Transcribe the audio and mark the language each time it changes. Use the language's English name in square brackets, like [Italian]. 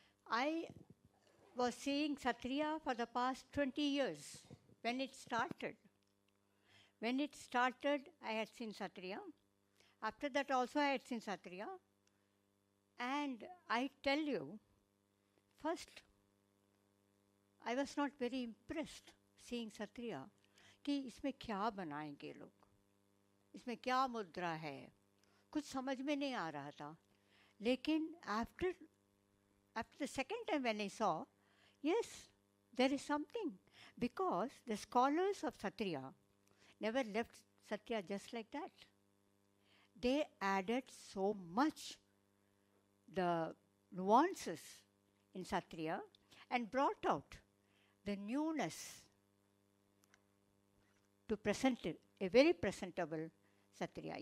[English] I was seeing Sattriya for the past 20 years when it started. When it started, I had seen Sattriya. After that also I had seen Sattriya. And I tell you, first, I was not very impressed seeing Sattriya [Hindi] कि इसमें क्या बनाएंगे लोग, इसमें क्या मुद्रा है, कुछ समझ में नहीं आ रहा था. [English] लेकिन after the second time when I saw, yes, there is something, because the scholars of Sattriya never left Sattriya just like that. They added so much the nuances in Sattriya and brought out the newness to present a very presentable Sattriya.